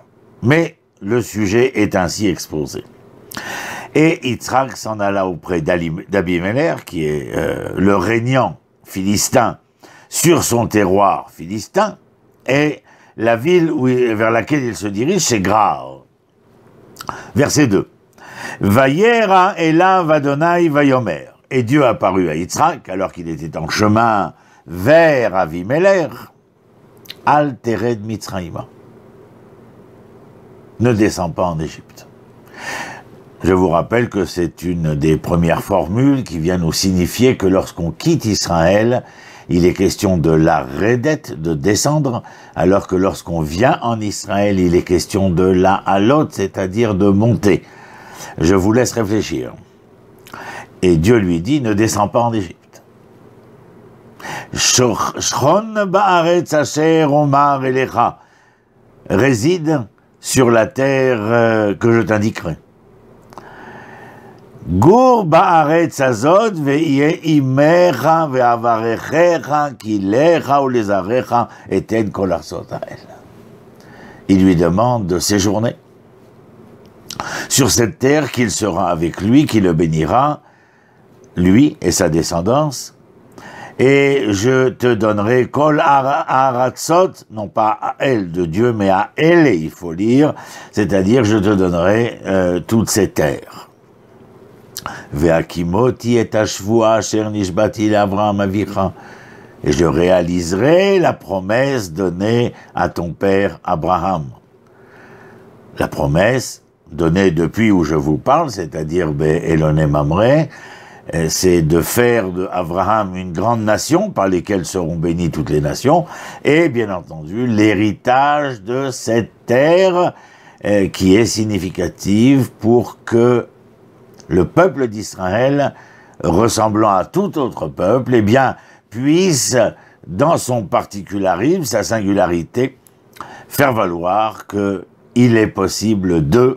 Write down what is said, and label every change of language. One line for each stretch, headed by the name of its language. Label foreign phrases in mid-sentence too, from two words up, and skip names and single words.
French: Mais le sujet est ainsi exposé. Et Yitzhak s'en alla auprès d'Abimelech, qui est le régnant philistin sur son terroir philistin, et la ville vers laquelle il se dirige, c'est Grar. Verset 2.
Hebrew: וירא אליו יהוה ויאמר.
French: Et Dieu apparut à Yitzhak, alors qu'il était en chemin vers Avimelech,
Hebrew: אל תרד מצרימה.
French: Ne descends pas en Égypte. Je vous rappelle que c'est une des premières formules qui vient nous signifier que lorsqu'on quitte Israël, il est question de la redette, de descendre, alors que lorsqu'on vient en Israël, il est question de la halot, c'est-à-dire de monter. Je vous laisse réfléchir. Et Dieu lui dit, ne descends pas en Égypte.
Hebrew: שכן בארץ אשר אמר אליך.
French: Réside sur la terre que je t'indiquerai.
Hebrew: גור בארץ הזאת ואהיה עמך ואברכך כי לך ולזרעך אתן כל ארצות האל.
French: Il lui demande de séjourner sur cette terre, qu'il sera avec lui, qui le bénira, lui et sa descendance, et je te donnerai
Hebrew: כל ארצות,
French: non pas à elle de Dieu, mais à elle, il faut lire, c'est-à-dire je te donnerai toutes ces terres.
Hebrew: והקמתי את השבועה אשר נשבעתי לאברהם אביך.
French: Et je réaliserai la promesse donnée à ton père Abraham. La promesse donnée depuis où je vous parle, c'est-à-dire Eloné Mamré, c'est de faire de Abraham une grande nation par lesquelles seront bénies toutes les nations, et bien entendu l'héritage de cette terre qui est significative pour que le peuple d'Israël, ressemblant à tout autre peuple, eh bien, puisse, dans son particularisme, sa singularité, faire valoir qu'il est possible de...